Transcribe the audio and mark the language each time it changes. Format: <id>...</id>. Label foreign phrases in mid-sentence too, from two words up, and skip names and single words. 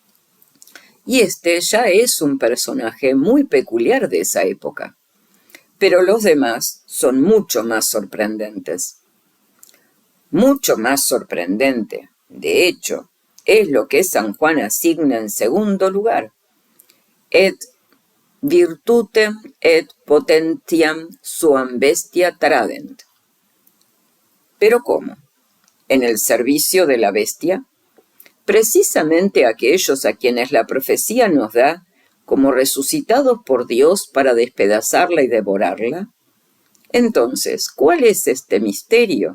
<es>Y este ya es un personaje muy peculiar de esa época. Pero los demás son mucho más sorprendentes. Mucho más sorprendente, de hecho, es lo que San Juan asigna en segundo lugar.</es> <la>Et virtutem et potentiam suam bestia tradent.</la> <es>¿Pero cómo? ¿En el servicio de la bestia? Precisamente aquellos a quienes la profecía nos da como resucitados por Dios para despedazarla y devorarla. Entonces, ¿cuál es este misterio?</es>